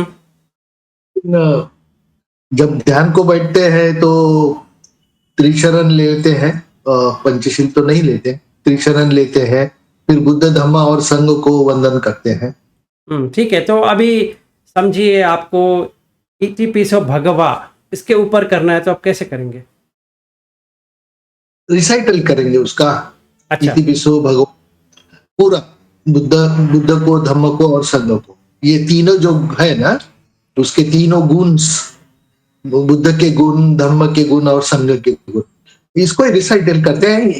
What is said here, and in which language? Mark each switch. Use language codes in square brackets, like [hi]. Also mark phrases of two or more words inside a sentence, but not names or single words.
[hi] न- जब ध्यान को बैठते हैं तो त्रिशरण लेते हैं। पंचशील तो नहीं लेते, त्रिशरण लेते हैं। फिर बुद्ध धम्मा और संघ को वंदन करते हैं। ठीक है। तो अभी समझिए, आपको [pi] इति पिसो भगवा [hi] इसके ऊपर करना है, तो आप कैसे करेंगे। रिसाइटल करेंगे उसका। अच्छा। [pi] इति पिसो भगवान [hi] पूरा, बुद्ध बुद्ध को, धम्म को और संघ को, ये तीनों जो है ना, उसके तीनों गुण, बुद्ध के गुण, धम्म के गुण और संघ के गुण, इसको रिसाइटल करते हैं।